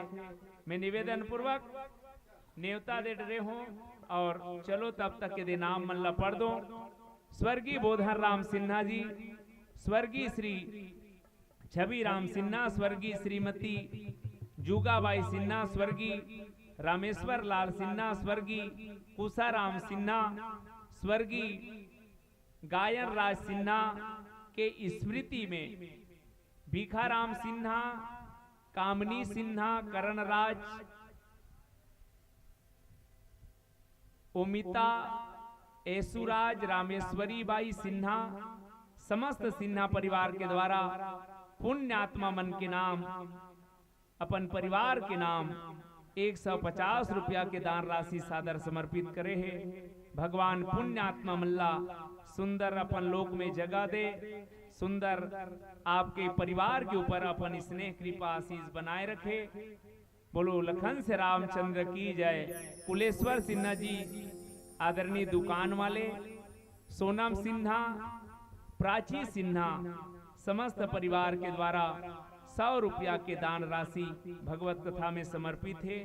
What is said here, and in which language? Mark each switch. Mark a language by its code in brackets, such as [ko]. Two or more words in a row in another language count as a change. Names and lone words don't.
[hne] मैं निवेदन पूर्वक न्योता दे डरे हूँ, और चलो तब तक के नाम मन ला पढ़ दो। स्वर्गीय बोधन राम सिन्हा जी, स्वर्गीय श्री छवि राम सिन्हा, स्वर्गीय श्रीमती जुगाबाई सिन्हा, स्वर्गीय रामेश्वर लाल सिन्हा, स्वर्गीय कुशाराम सिन्हा, स्वर्गीय गायन राज सिन्हा के स्मृति में भीखाराम सिन्हा, कामनी सिन्हा, करण राज, ओमिता, ऐसुराज, रामेश्वरी बाई सिन्हा, समस्त सिन्हा परिवार के द्वारा पुण्यात्मा मन के नाम अपन परिवार के नाम 150 रुपया के दान राशि सादर समर्पित करे है। भगवान पुण्यात्मा मल्ला सुंदर अपन लोक में जगह दे, सुंदर आपके परिवार के ऊपर अपन स्नेह कृपा आशीष बनाए रखे। बोलो लखन से रामचंद्र की जय। कुलेश्वर सिन्हा जी आदरणीय दुकान वाले, सोनम सिन्हा, प्राची सिन्हा, समस्त परिवार के द्वारा 100 रुपया के दान राशि भगवत कथा में समर्पित है।